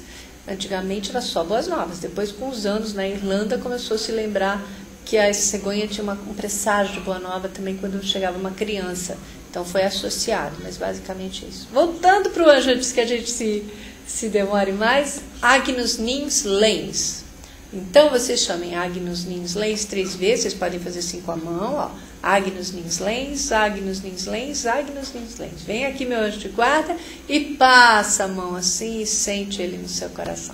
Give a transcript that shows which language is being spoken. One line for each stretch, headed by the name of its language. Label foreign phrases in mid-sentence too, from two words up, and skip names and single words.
Portuguese: Antigamente era só boas novas. Depois, com os anos, na Irlanda, começou a se lembrar que a cegonha tinha um presságio de boa nova também quando chegava uma criança. Então foi associado, mas basicamente é isso. Voltando para o anjo, antes que a gente se demore mais, Agnus Nins Lens. Então, vocês chamem Agnus Nins Lens 3 vezes, vocês podem fazer assim com a mão, ó. Agnus Nins Lens, Agnus Nins Lens, Agnus Nins Lens. Vem aqui, meu anjo de guarda, e passa a mão assim e sente ele no seu coração.